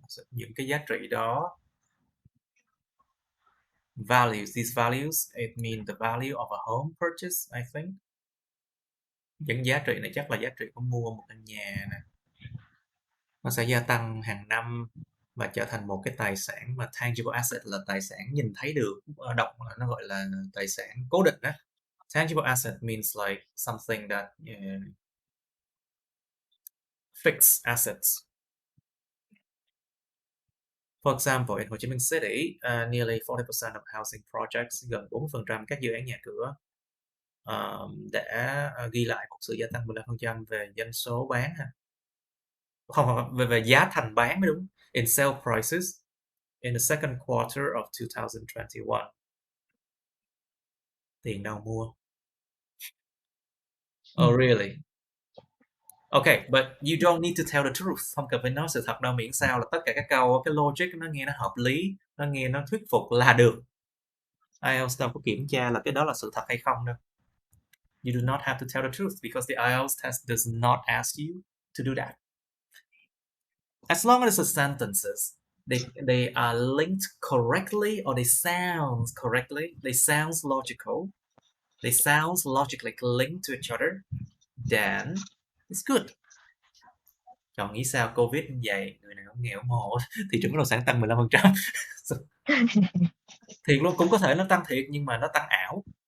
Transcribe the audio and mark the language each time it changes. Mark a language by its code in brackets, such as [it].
[vi] Những cái giá trị đó. [en] Values. These values, it means the value of a home purchase, I think. [vi] Những giá trị này chắc là giá trị của mua một căn nhà nè. Nó sẽ gia tăng hàng năm và trở thành một cái tài sản mà tangible asset là tài sản nhìn thấy được, đọc nó gọi là tài sản cố định đó. [en] Tangible asset means like something that fixed assets. For example, in Ho Chi Minh City, nearly 40% of housing projects, [vi] gần 40% các dự án nhà cửa đã ghi lại một sự gia tăng 15% về doanh số bán ha. Không, về giá thành bán mới đúng. [en] In sale prices in the second quarter of 2021. [vi] Tiền đâu mua? [en] Oh really? Okay, but you don't need to tell the truth. [vi] Không cần phải nói sự thật đâu, miễn sao là tất cả các câu, cái logic nó nghe nó hợp lý, nó nghe nó thuyết phục là được. IELTS đâu có kiểm tra là cái đó là sự thật hay không đâu. [en] You do not have to tell the truth because the IELTS test does not ask you to do that. As long as the sentences they are linked correctly or they sound correctly, they sound logical, they sound logically linked to each other, then it's good. [vi] Còn nghĩ sao Covid như vậy, người nào cũng nghèo mồ, thị trường bất động sản tăng 15%. Thiệt luôn, cũng có thể nó tăng thiệt nhưng mà nó tăng ảo.